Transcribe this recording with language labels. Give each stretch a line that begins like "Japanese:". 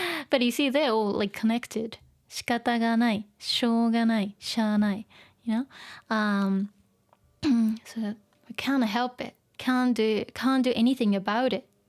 English: But you see, they're all like connected.
Japanese: 仕方がない、しょうがない、しゃあない。
English: You know? So we can't help it. Can't do anything about it.